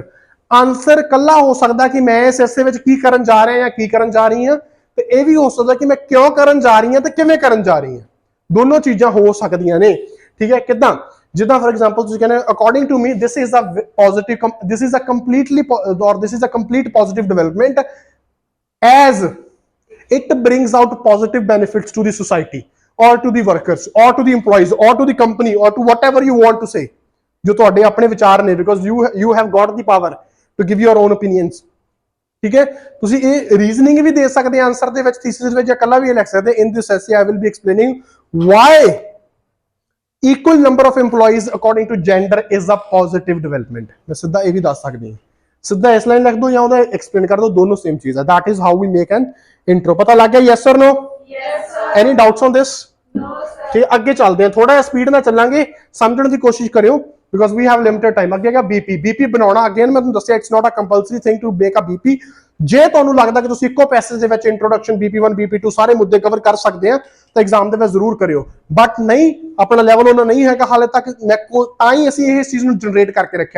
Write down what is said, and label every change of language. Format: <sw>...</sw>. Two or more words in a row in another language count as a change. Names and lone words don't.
<pa>ਆਨਸਰ ਕੱਲਾ ਹੋ ਸਕਦਾ ਕਿ ਮੈਂ ਇਸ ਹਿੱਸੇ ਵਿੱਚ ਕੀ ਕਰਨ ਜਾ ਰਿਹਾ ਜਾਂ ਕੀ ਕਰਨ ਜਾ ਰਹੀ ਹਾਂ, ਤੇ ਇਹ ਵੀ ਹੋ ਸਕਦਾ ਕਿ ਮੈਂ ਕਿਉਂ ਕਰਨ ਜਾ ਰਹੀ ਹਾਂ ਤੇ ਕਿਵੇਂ ਕਰਨ ਜਾ ਰਹੀ ਹਾਂ। ਦੋਨੋਂ ਚੀਜ਼ਾਂ ਹੋ ਸਕਦੀਆਂ ਨੇ, ਠੀਕ ਹੈ। ਕਿਦਾਂ? ਜਿੱਦਾਂ</pa> <en>for example</en> <pa>ਤੁਸੀਂ ਕਹਿੰਦੇ</pa> <en>according to me this is a positive, this is a completely or this is a complete positive development as it brings out positive benefits to the society or to the workers or to the employees or to the company or to whatever you want to say,</en> <pa>ਜੋ ਤੁਹਾਡੇ ਆਪਣੇ ਵਿਚਾਰ ਨੇ,</pa> <en>because you have got the power to give your own opinions,</en> <pa>ਠੀਕ ਹੈ। ਤੁਸੀਂ ਇਹ ਰੀਜ਼ਨਿੰਗ ਵੀ ਦੇ ਸਕਦੇ ਆਨਸਰ ਦੇ ਵਿੱਚ, ਥੀਸਿਸ ਵਿੱਚ, ਜਾਂ ਕੱਲਾ ਵੀ ਲਿਖ ਸਕਦੇ।</pa> <en>In this essay I will be explaining why equal number of employees according to gender is a positive development।</en> <pa>ਮੈਂ ਸਿੱਧਾ ਇਹ ਵੀ ਦੱਸ ਸਕਦੀ ਹਾਂ, ਸਿੱਧਾ ਇਸ ਲਾਈਨ ਲਿਖ ਦੋ ਜਾਂ ਉਹਦਾ ਐਕਸਪਲੇਨ ਕਰ ਦੋ, ਦੋਨੋਂ ਸੇਮ ਚੀਜ਼ ਹੈ।</pa> <en>That is how we make an intro.</en> <pa>ਪਤਾ ਲੱਗ ਗਿਆ?</pa> <en>yes or no? Yes sir. Any doubts on this? No sir.</en> <pa>ठीक, ਅੱਗੇ ਚੱਲਦੇ ਹਾਂ, ਥੋੜਾ ਜਿਹਾ ਸਪੀਡ ਨਾਲ ਚੱਲਾਂਗੇ, ਸਮਝਣ ਦੀ ਕੋਸ਼ਿਸ਼ ਕਰਿਓ</pa> <en>because we have limited time।</en> <pa>ਅੱਗੇ ਹੈਗਾ ਬੀਪੀ। ਬੀਪੀ ਬਣਾਉਣਾ ਅਗੇਨ ਮੈਂ ਤੁਹਾਨੂੰ ਦੱਸਿਆ</pa> <en>it's not a compulsory thing to make a BP.</en> <pa>ਜੇ ਤੁਹਾਨੂੰ ਲੱਗਦਾ ਕਿ ਤੁਸੀਂ ਇੱਕੋ ਪੈਸੇਜ ਦੇ ਵਿੱਚ ਇੰਟਰੋਡਕਸ਼ਨ, BP1 BP2 ਸਾਰੇ ਮੁੱਦੇ ਕਵਰ ਕਰ ਸਕਦੇ ਆ ਤਾਂ ਐਗਜ਼ਾਮ ਦੇ ਵਿੱਚ ਜ਼ਰੂਰ ਕਰਿਓ। ਬਟ ਨਹੀਂ, ਆਪਣਾ ਲੈਵਲ ਉਹਨਾਂ ਨਹੀਂ ਹੈਗਾ ਹਾਲੇ ਤੱਕ, ਤਾਂ ਹੀ ਅਸੀਂ ਇਹ ਚੀਜ਼ ਨੂੰ ਜਨਰੇਟ ਕਰਕੇ ਰੱਖਿਆ।</pa>